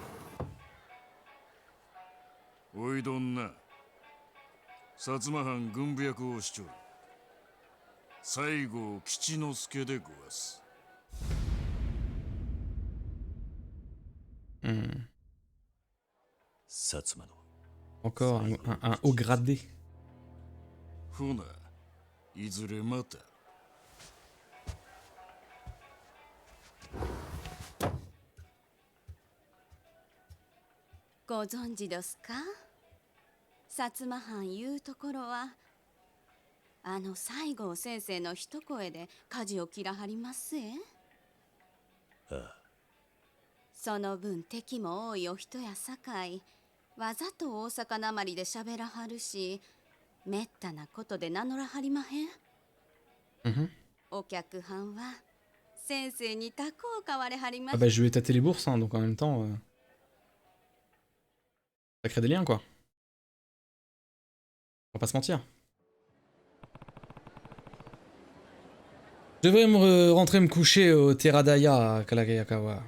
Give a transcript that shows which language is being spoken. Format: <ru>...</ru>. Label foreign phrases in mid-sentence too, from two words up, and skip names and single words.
<ja>おいどんな、薩摩藩軍部役をしちょる。西郷吉之助でごわす。 Hmm. 薩摩の。</ja> <fr>Encore un haut gradé.</fr> <ja>ほな、いずれまた。ご存知ですか薩摩藩いうところはあの西郷先生の一声で舵を切らはりますえ。ああ。その分敵も多いお人やさかいわざと大阪なまりで喋らはるしめったなことで名乗らはりまへん。 Mhm. お客はんは先生にタコを買われはりま Ah す。</ja> <fr>bah je lui ai tâté les bourses, hein, donc en même temps... Ça crée des liens, quoi. On va pas se mentir. Je devrais rentrer me coucher au Teradaya à Kalagayakawa.</fr>